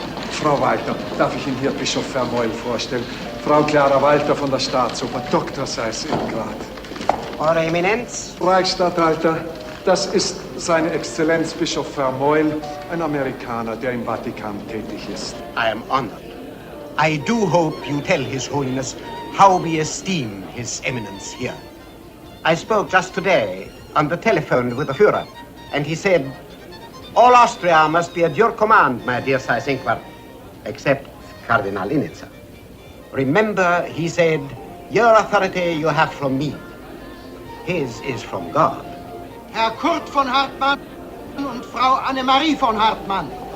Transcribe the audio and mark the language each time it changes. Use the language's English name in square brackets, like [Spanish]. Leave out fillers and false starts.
[German] Frau Walter, darf ich Ihnen hier Bischof Vermeul vorstellen? Frau Clara Walter von der Staatsoper, Dr. Seyss-Inquart. Eure Eminenz? Reichsstatthalter, das ist seine Exzellenz Bischof Vermeul, ein Amerikaner, der im Vatikan tätig ist. [English] I am honored. I do hope you tell His Holiness how we esteem His Eminence here. I spoke just today on the telephone with the Führer, and he said, all Austria must be at your command, my dear Seyss-Inquart, except Cardinal Innitzer. Remember, he said, your authority you have from me. His is from God. [German] Herr Kurt von Hartmann und Frau Annemarie von Hartmann.